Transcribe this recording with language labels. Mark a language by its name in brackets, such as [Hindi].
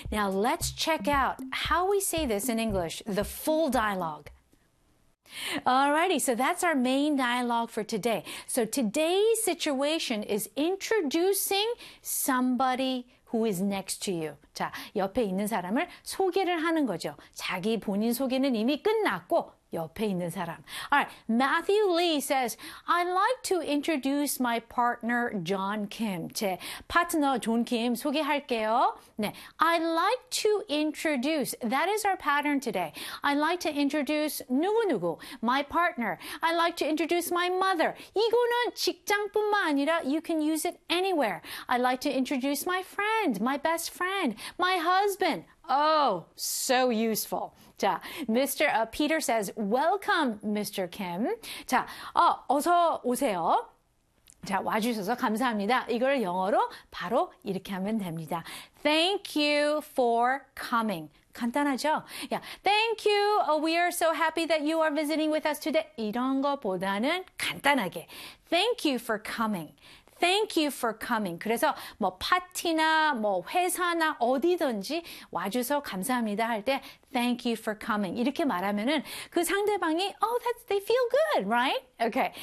[English] Now let's check out how we say this in English, the full dialogue. Alrighty, so that's our main dialogue for today. So today's situation is introducing somebody who is next to you. [Korean] 자, 옆에 있는 사람을 소개를 하는 거죠. 자기 본인 소개는 이미 끝났고 옆에 있는 사람. [English] Alright, Matthew Lee says, I'd like to introduce my partner John Kim. [Korean] 제 파트너 존 김 소개할게요. 네, [English] I'd like to introduce, that is our pattern today. I'd like to introduce 누구누구, my partner. I'd like to introduce my mother. [Korean] 이거는 직장뿐만 아니라 [English] you can use it anywhere. I'd like to introduce my friend, my best friend, my husband. Oh, so useful. 자, Mr. Peter says, Welcome, Mr. Kim. [Korean] 자, 어서 오세요. 자, 와주셔서 감사합니다. 이걸 영어로 바로 이렇게 하면 됩니다. [English] Thank you for coming. [Korean] 간단하죠? [English] Yeah, thank you. We are so happy that you are visiting with us today. [Korean] 이런 것보다는 간단하게. [English] Thank you for coming. Thank you for coming. [Korean] 그래서 뭐 파티나 뭐 회사나 어디든지 와줘서 감사합니다 할 때 [English] Thank you for coming. [Korean] 이렇게 말하면은 그 상대방이 [English] they feel good, right? Okay.